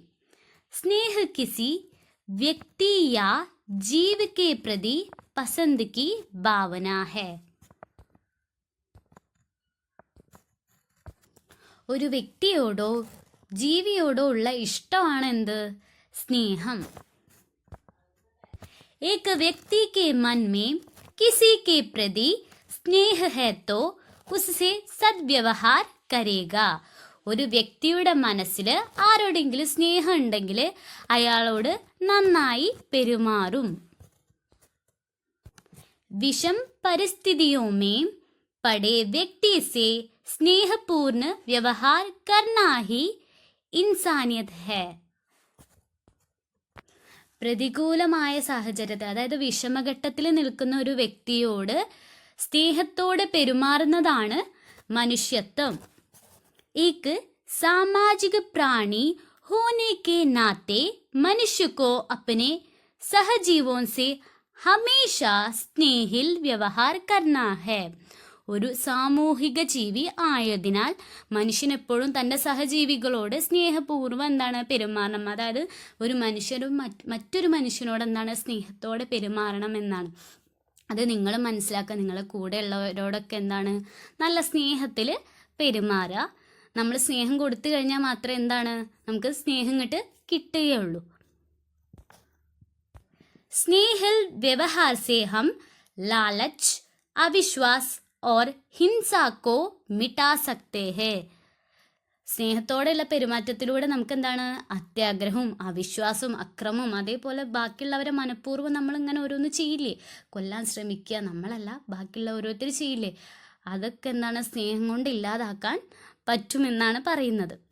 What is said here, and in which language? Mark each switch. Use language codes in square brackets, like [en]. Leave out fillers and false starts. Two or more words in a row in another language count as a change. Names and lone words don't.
[hi] स्नेह किसी व्यक्ति या जीव के प्रति पसंद की भावना है. [ml] ഒരു വ്യക്തിയോടോ ജീവിയോടോ ഉള്ള ഇഷ്ടമാണ് എന്ത്? സ്നേഹം. [hi] एक व्यक्ति के मन में किसी के प्रति स्नेह है तो उससे सद्व्यवहार करेगा. [ml] ഒരു വ്യക്തിയുടെ മനസ്സിൽ ആരോടെങ്കിലും സ്നേഹം ഉണ്ടെങ്കിൽ അയാളോട് നന്നായി പെരുമാറും. [hi] विषम परिस्थितियों में पड़े व्यक्ति से स्नेहपूर्ण व्यवहार करना ही इंसानियत है. [ml] പ്രതികൂലമായ സാഹചര്യത്തെ, അതായത് വിഷമഘട്ടത്തിൽ നിൽക്കുന്ന ഒരു വ്യക്തിയോട് സ്നേഹത്തോടെ പെരുമാറുന്നതാണ് മനുഷ്യത്വം. [hi] एक सामाजिक प्राणी होने के नाते मनुष्य को अपने सहजीवों से हमेशा स्नेहिल व्यवहार करना है. [ml] ഒരു സാമൂഹിക ജീവി ആയതിനാൽ മനുഷ്യനെപ്പോഴും തൻ്റെ സഹജീവികളോട് സ്നേഹപൂർവ്വം എന്താണ് പെരുമാറണം. അതായത് ഒരു മനുഷ്യരും മറ്റൊരു മനുഷ്യനോട് എന്താണ് സ്നേഹത്തോടെ പെരുമാറണം എന്നാണ്. അത് നിങ്ങൾ മനസ്സിലാക്കുക. നിങ്ങളെ കൂടെ ഉള്ളവരോടൊക്കെ എന്താണ് നല്ല സ്നേഹത്തിൽ പെരുമാറുക. നമ്മൾ സ്നേഹം കൊടുത്തു കഴിഞ്ഞാൽ മാത്രമേ എന്താണ് നമുക്ക് സ്നേഹം ഇങ്ങോട്ട് കിട്ടുകയുള്ളൂ. [hi] स्नेहिल व्यवहार से हम लालच अविश्वास और हिंसा को मिटा सकते हैं. [ml] സ്നേഹത്തോടെയുള്ള പെരുമാറ്റത്തിലൂടെ നമുക്ക് എന്താണ് അത്യാഗ്രഹവും അവിശ്വാസവും അക്രമവും അതേപോലെ ബാക്കിയുള്ളവരെ മനഃപൂർവ്വം നമ്മളിങ്ങനെ ഓരോന്ന് ചെയ്യില്ലേ, കൊല്ലാൻ ശ്രമിക്കുക, നമ്മളല്ല ബാക്കിയുള്ള ഓരോരുത്തർ ചെയ്യില്ലേ, അതൊക്കെ എന്താണ് സ്നേഹം കൊണ്ട് ഇല്ലാതാക്കാൻ പറ്റുമെന്നാണ് പറയുന്നത്.